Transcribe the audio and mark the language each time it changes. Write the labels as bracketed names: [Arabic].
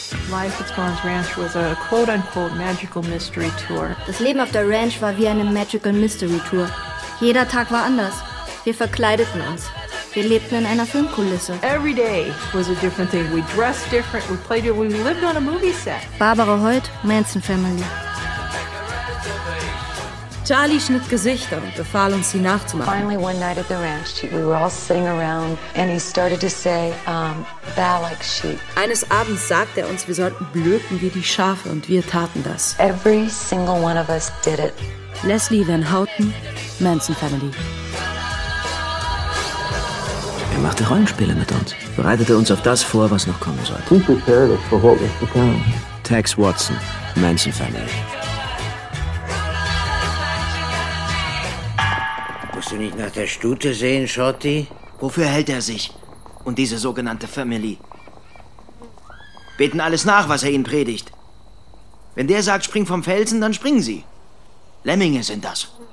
[English] Life at Swan's Ranch was a quote-unquote magical mystery tour. [German] Das Leben auf der Ranch war wie eine [English] magical mystery tour. [German] Jeder Tag war anders. Wir verkleideten uns. Wir lebten in einer Filmkulisse. [English] Every day was a different thing. We dressed different. We played different. We lived on a movie set. Barbara Hoyt, Manson Family. [German] Charlie schnitt Gesichter und befahl uns, sie nachzumachen. [English] Finally, one night at the ranch, we were all sitting around and he started to say, bow like sheep. [German] Eines Abends sagte er uns, wir sollten blöken wie die Schafe und wir taten das. [English] Every single one of us did it. Leslie Van Houten, Manson Family. [German] Er machte Rollenspiele mit uns, bereitete uns auf das vor, was noch kommen sollte. [English] He prepared us for what was to come. Tex Watson, Manson Family. [German] Musst du nicht nach der Stute sehen, Shorty? Wofür hält er sich? Und diese sogenannte Family? Beten alles nach, was er ihnen predigt. Wenn der sagt, spring vom Felsen, dann springen sie. Lemminge sind das.